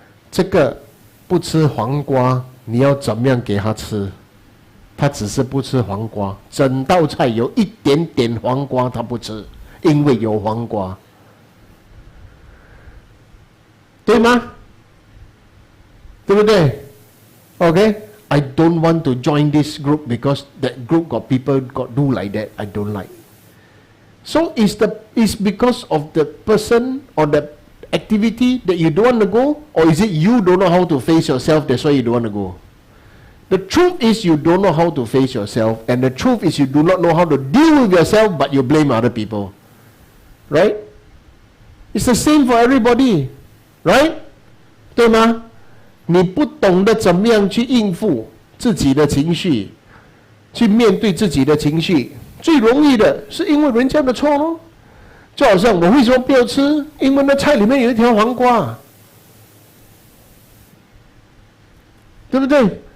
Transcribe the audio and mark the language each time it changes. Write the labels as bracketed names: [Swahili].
[Chinese] 这个不吃黄瓜，你要怎么样给他吃？他只是不吃黄瓜，整道菜有一点点黄瓜他不吃，因为有黄瓜，对吗？对不对 ？OK， [English] I don't want to join this group because that group got people got do like that. I don't like. So is because of the person or the activity that you don't want to go, or is it you don't know how to face yourself, that's why you don't want to go? The truth is you don't know how to face yourself, and the truth is you do not know how to deal with yourself, but you blame other people. Right? It's the same for everybody. Right? [Chinese] 对吗？你不懂得怎么样去应付自己的情绪，去面对自己的情绪，最容易的是因为人家的错咯。就好像我为什么不要吃？因为那菜里面有一条黄瓜，对不对？